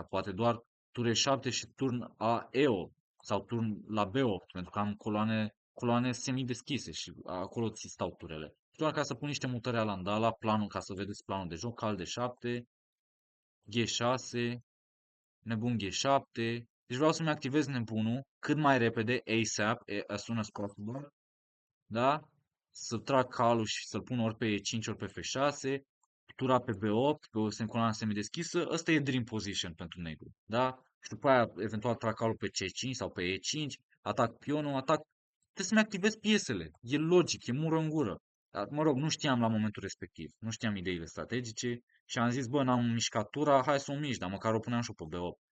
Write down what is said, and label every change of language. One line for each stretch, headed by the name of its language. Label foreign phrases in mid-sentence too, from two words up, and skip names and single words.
Romanian: Poate doar tur E7 și turn a E8 sau turn la B8, pentru că am coloane semi-deschise și acolo ți stau turele. Și doar ca să pun niște mutări la andala, planul, ca să vedeți planul de joc, cal de 7, G6, nebun G7. Deci vreau să-mi activez nebunul cât mai repede,
English: ASAP, as soon as possible,
Romanian: da? Să trag calul și să-l pun ori pe E5, ori pe F6, tura pe B8, pe o semicoloană semideschisă, ăsta e
English: dream position
Romanian: pentru negru, da? Și după aia, eventual, trag calul pe C5 sau pe E5, atac pionul, trebuie să-mi activez piesele. E logic, e mură în gură. Dar, mă rog, nu știam la momentul respectiv, nu știam ideile strategice și am zis, bă, n-am mișcat tura, hai să o mișc, dar măcar o puneam și pe B8.